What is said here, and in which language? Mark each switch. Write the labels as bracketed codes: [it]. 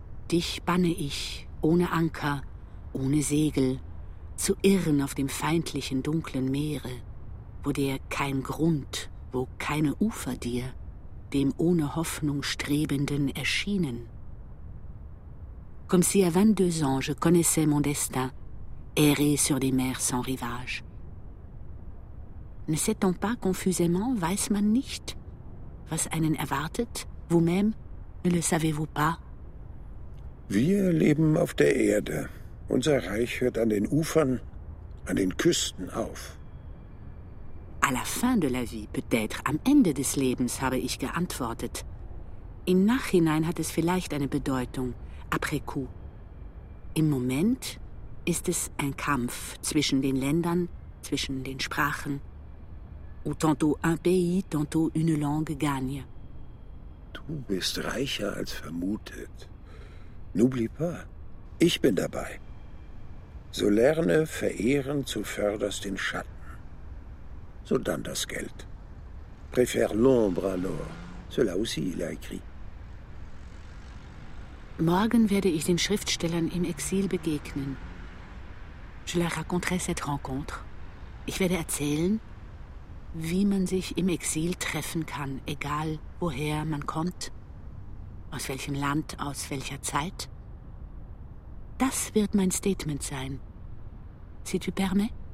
[de] Dich banne ich, ohne Anker, ohne Segel, zu irren auf dem feindlichen, dunklen Meere, wo dir kein Grund, wo keine Ufer dir, dem ohne Hoffnung Strebenden erschienen. [fr] Comme si à 22 ans je connaissais mon destin, errer sur des mers sans rivage. Ne sait-on pas confusément, [de] weiß man nicht, was einen erwartet, [fr] vous-même, ne le savez-vous pas? [de] Wir leben auf der Erde. Unser Reich hört an den Ufern, an den Küsten auf. [fr] À la fin de la vie, peut-être, [de] am Ende des Lebens, habe ich geantwortet. Im Nachhinein hat es vielleicht eine Bedeutung, [fr] après coup. [de] Im Moment ist es ein Kampf zwischen den Ländern, zwischen den Sprachen. [fr] Où tantôt un pays, tantôt une langue gagne. [de] Du bist reicher als vermutet. [fr] N'oublie pas, [de] ich bin dabei. So lerne, verehren, zuförderst den Schatten. So dann das Geld. [fr] préfère l'ombre à l'or. Cela aussi, il a écrit. [de] Morgen werde ich den Schriftstellern im Exil begegnen. [fr] Je leur raconterai cette rencontre. [de] Ich werde erzählen, wie man sich im Exil treffen kann, egal woher man kommt, aus welchem Land, aus welcher Zeit. Das wird mein Statement sein. [fr] Si tu permets?